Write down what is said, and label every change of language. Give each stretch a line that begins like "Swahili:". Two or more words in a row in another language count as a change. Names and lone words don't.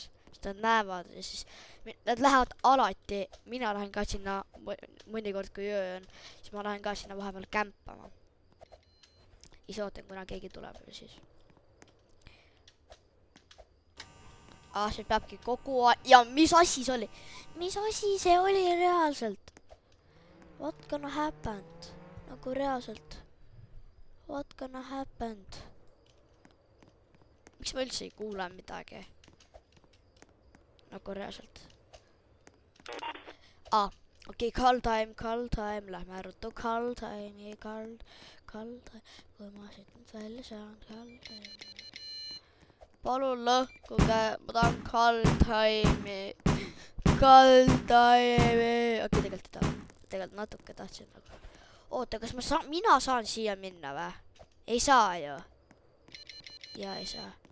Estonian: Sest nad näevad ja siis nad lähevad alati, mina lähen ka sinna mõnikord kui öö on, siis ma lähen ka sinna vahepeal kämpama. Ise ootan, kuna keegi tuleb ja siis. See peabki kogu aeg. Ja mis asi see oli? Mis asi see oli reaalselt?
English: What gonna happened?
Estonian: Nagu reaalselt.
English: What gonna happened?
Estonian: Miks ma üldse ei kuule midagi? Nagu reaalselt. Okei,
English: call time.
Estonian: Lähme ruttu
English: call time. Call time.
Estonian: Kui ma siit nüüd välja saan,
English: call time.
Estonian: Palun lõhkuge, ma tahan
English: call time'i. Call time'i.
Estonian: Okei, tegelikult ei taha. Tegelikult natuke tahtsin nagu. Oota, kas mina saan siia minna või? Ei saa ju. Ja ei saa.